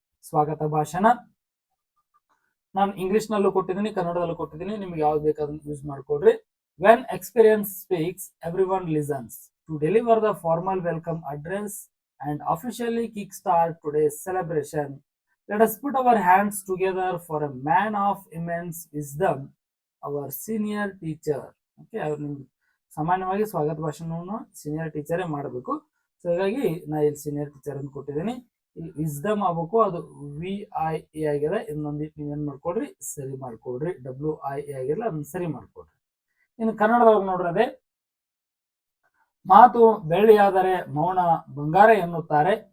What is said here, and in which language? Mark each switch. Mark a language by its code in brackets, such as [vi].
[kn] ಸ್ವಾಗತ ಭಾಷಣ ನಾನು ಇಂಗ್ಲಿಷ್ ನಲ್ಲೂ ಕೊಟ್ಟಿದ್ದೀನಿ, ಕನ್ನಡದಲ್ಲೂ ಕೊಟ್ಟಿದ್ದೀನಿ, ನಿಮ್ಗೆ ಯಾವ್ದು ಬೇಕಾದ್ರೂ ಯೂಸ್ ಮಾಡ್ಕೊಳ್ರಿ. [en] When experience speaks everyone listens to deliver the formal welcome address and officially kickstart today's celebration. Let us put our hands together for a man of immense wisdom, our senior teacher. [kn] Okay, ಸಾಮಾನ್ಯವಾಗಿ ಸ್ವಾಗತ ಭಾಷಣವನ್ನು senior ಟೀಚರೇ ಮಾಡಬೇಕು. So ಹೀಗಾಗಿ ನಾ ಇಲ್ಲಿ senior teacher ಅಂತ ಕೊಟ್ಟಿದ್ದೀನಿ. ಇಲ್ಲಿ ವಿಸ್ಡಮ್ ಆಗ್ಬೇಕು, ಅದು VIA ಆಗಿದೆ. ಇನ್ನೊಂದು ನೀವೇನ್ ಮಾಡ್ಕೊಡ್ರಿ, ಸರಿ ಮಾಡ್ಕೊಡ್ರಿ. WIA ಆಗಿಲ್ಲ, ಅದನ್ನ ಸರಿ ಮಾಡ್ಕೊಡ್ರಿ. ಇನ್ನು ಕನ್ನಡದವ್ರು ನೋಡ್ರಿ, ಅದೇ ಮಾತು ಬೆಳ್ಳಿಯಾದರೆ ಮೌನ ಬಂಗಾರ ಎನ್ನುತ್ತಾರೆ.